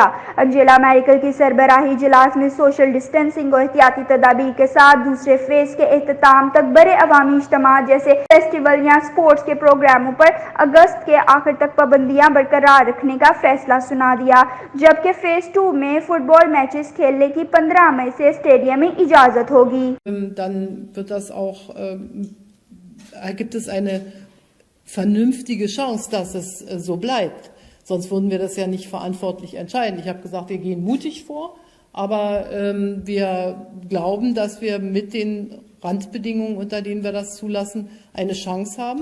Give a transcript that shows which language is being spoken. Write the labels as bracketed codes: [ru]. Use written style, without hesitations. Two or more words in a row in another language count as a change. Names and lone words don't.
[ur] انجیلا میرکل کی سربراہی اجلاس میں [en] social distancing [ur] اور احتیاطی تدابیر کے ساتھ دوسرے فیز کے اختتام تک بڑے عوامی اجتماع جیسے فیسٹیول یا اسپورٹس کے پروگراموں پر اگست کے آخر تک پابندیاں برقرار رکھنے کا فیصلہ سنا دیا، جبکہ فیز 2 میں [en] football matches [ur] کھیلنے کی 15 مئی سے اسٹیڈیم میں اجازت ہوگی. [de] Dann wird das auch, gibt es eine vernünftige Chance, dass es so bleibt. Sonst würden wir das ja nicht verantwortlich entscheiden. Ich habe gesagt, wir gehen mutig vor, aber wir glauben, dass wir mit den Randbedingungen, unter denen wir das zulassen, eine Chance haben.